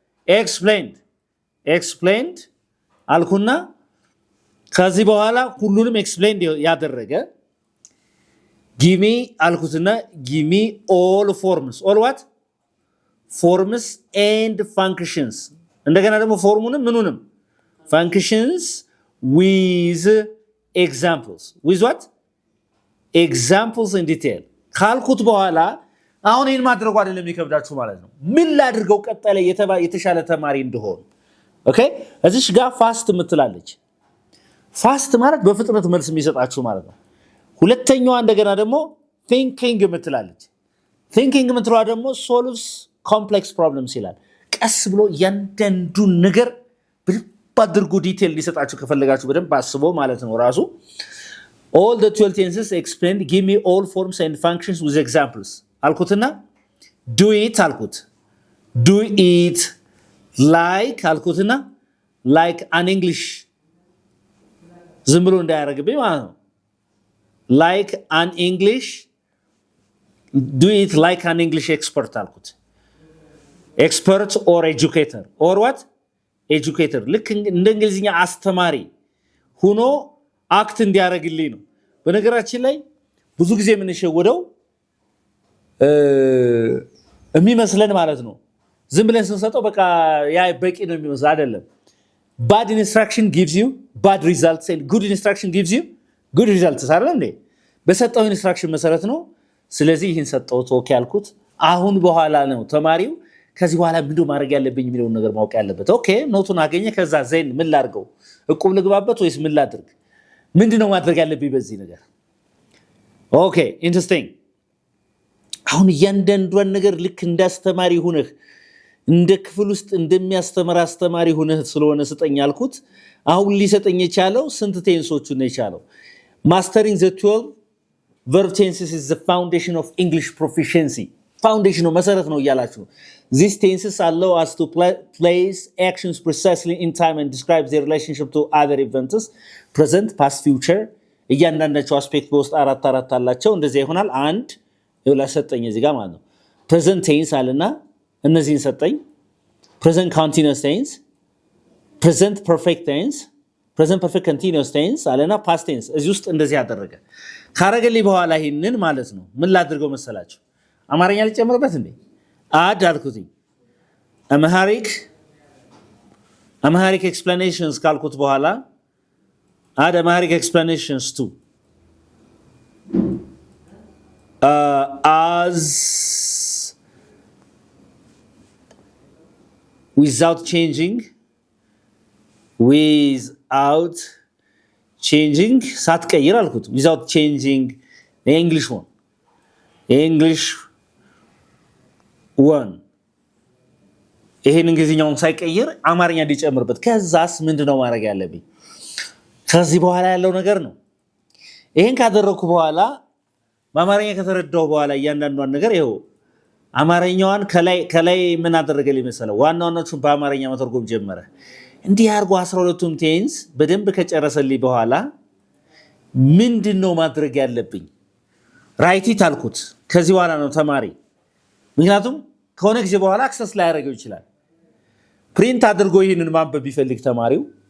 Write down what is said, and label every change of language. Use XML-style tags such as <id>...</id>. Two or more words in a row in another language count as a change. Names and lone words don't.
<am>ኤክስፕሌንድ አልኩና ከዚህ በኋላ ሁሉንም ኤክስፕሌንድ ያደረገ ጊሚ አልኩትና</am> <en>give me all forms all what forms and functions</en> <am>እንደገና ደግሞ ፎርሙንም ምኑንም</am> <en>functions with examples with what examples in detail</en> <am>ካልኩት በኋላ አሁን ይሄን ማድረጉ አይደለም የሚከብዳችሁ ማለት ነው። ምን ላድርገው ቀጣይ ላይ የተሻለ ተማሪ እንደሆን ኦኬ እዚሽ ጋር ፋስት ምትላለች። ፋስት ማለት በፍጥነት መልስ የሚሰጣችሁ ማለት ነው። ሁለተኛዋ እንደገና ደግሞ thinking ምትላለች። thinking ምትሏ ደግሞ</am> <en>solves complex problems</en> <am>ይላል። ቀስ ብሎ ያንደንዱ ነገር ባድርጉ ዲቴል ሊሰጣችሁ ከፈለጋችሁ በደንብ አስቦ ማለት ነው ራሱ</am> <en>all the 12 tenses explained give me all forms and functions with examples</en> <am>አልኩትና</am> <en>do it</en> <am>አልኩት</am> <en>do it like</en> <am>አልኩትና</am> <en>like an English</en> <am>ዝም ብሎ እንዳያረግብኝ ማለት ነው</am> <en>like an English do it like an English expert</en> <am>አልኩት</am> <en>expert or educator or what</en> <am>ኤጁኬተር ልክ እንደ እንግሊዝኛ አስተማሪ ሆኖ አክት እንዲያደርግልኝ ነው። በነገራችን ላይ ብዙ ጊዜ የምንሸወደው የሚመስለን ማለት ነው ዝም ብለን ስንሰጠው በቃ ያ በቂ ነው የሚመስል አይደለም።</am> <en>bad instruction gives you bad results and good instruction gives you good results</en> <am>አይደል እንዴ? በሰጠው ኢንስትራክሽን መሰረት ነው። ስለዚህ ይህን ሰጠው ኦኬ አልኩት። አሁን በኋላ ነው ተማሪው ከዚህ በኋላ ምንድነው ማድረግ ያለብኝ የሚለውን ነገር ማወቅ ያለበት። ኦኬ ኖቱን አገኘ። ከዛ ዘይን ምን ላድርገው? እቁብ ልግባበት ወይስ ምን ላድርግ? ምንድነው ማድረግ ያለብኝ በዚህ ነገር?</am> <en>okay interesting።</en> <am>አሁን እያንዳንዷን ነገር ልክ እንዳስተማሪ ሆነህ እንደ ክፍል ውስጥ እንደሚያስተምር አስተማሪ ሆነህ ስለሆነ ስጠኝ አልኩት። አሁን ሊሰጠኝ የቻለው ስንት ቴንሶቹን ነው የቻለው?</am> <en>mastering the 12 verb tenses is the foundation of English proficiency</en> <am>ፋውንዴሽኑ መሰረት ነው እያላችሁ</am> <en>these tenses allow us to place actions precisely in time and describe their relationship to other events present past future</en> <am>እያንዳንዳቸው አስፔክት በውስጥ አራት አላቸው። እንደዚህ ይሆናል። አንድ ይውላ ሰጠኝ እዚህ ጋር ማለት ነው</am> <en>present tense</en> <am>አለና እነዚህን ሰጠኝ</am> <en>present continuous tense present perfect tense present perfect continuous tense</en> <am>አለና</am> <en>past tense</en> <am>እዚህ ውስጥ እንደዚህ ያደረገ ካረገልኝ በኋላ ይሄንን ማለት ነው ምን ላድርገው መሰላችሁ? አማርኛ ልጨምርበት እንዴ? አድ አልኩትኝ</am> <en>Amharic explanations</en> <am>ካልኩት በኋላ</am> <en>add Amharic explanations to as without changing</en> <am>ሳትቀይር አልኩት</am> <en>without changing the English one English 1</en> <am>ይሄን እንግሊዝኛውን ሳይቀይር አማርኛ እንዲጨምርበት ከዛስ ምንድነው ማድረግ ያለብኝ ከዚህ በኋላ ያለው ነገር ነው ይሄን ካደረኩ በኋላ በአማርኛ ከተረዳው በኋላ እያንዳንዷን ነገር ይሄው አማርኛዋን ከላይ ምን አደረገልኝ መሰለው ዋናዎቹን በአማርኛ መተርጎም ጀመረ እንዲህ አርጎ 12ቱም ቴንስ በደንብ ከጨረሰልኝ በኋላ ምንድነው ማድረግ ያለብኝ</am> <en>write it</en> <am>አልኩት ከዚህ በኋላ ነው ተማሪ ምክንያቱም ከሆነ ጊዜ በኋላ አክሰስ ላይ ያደርገው ይችላል ፕሪንት አድርጎ ይሄንን ማንበብ ቢፈልግ ተማሪው</am>